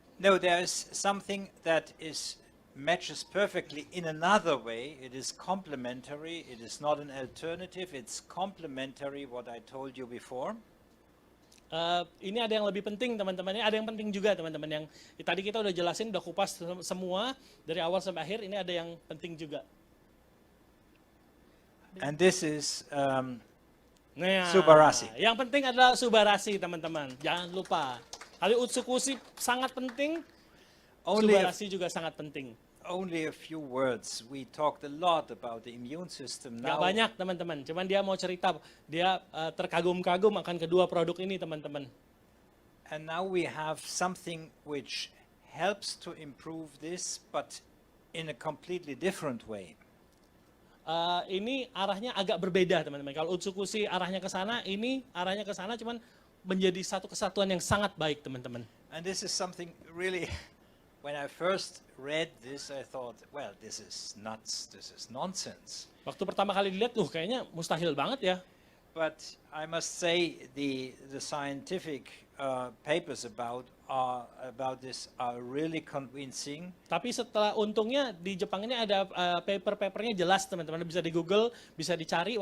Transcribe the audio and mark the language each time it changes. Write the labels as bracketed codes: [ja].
[en] No, there is something that matches perfectly in another way. It is complementary. It is not an alternative. It's complementary what I told you before. [id] Ini ada yang lebih penting teman-teman. Ini ada yang penting juga teman-teman. Yang tadi kita udah jelasin, udah kupas semua dari awal sampai akhir. Ini ada yang penting juga. [en] And this is [id] Nah, Subarasi. Yang penting adalah Subarasi teman-teman. Jangan lupa. Kali Utsukushi sangat penting. Subarasi juga sangat penting. [en] Only a few words. We talked a lot about the immune system. [id] Gak [en] Now, [id] banyak teman-teman, cuman dia mau cerita, dia terkagum-kagum akan kedua produk ini teman-teman. [en] and now we have something which helps to improve this, but in a completely different way. [id] Ini arahnya agak berbeda teman-teman. Kalau Utsukushi arahnya ke sana, ini arahnya ke sana, cuman menjadi satu kesatuan yang sangat baik teman-teman. [en] And this is something really, when I first read this, I thought, well, this is nuts, this is nonsense. [id] Waktu pertama kali dilihat, kayaknya mustahil banget ya. [en] But I must say the scientific papers about this are really convincing. [id] Tapi setelah untungnya di Jepang ini ada paper-papernya jelas teman-teman, bisa di Google, bisa dicari.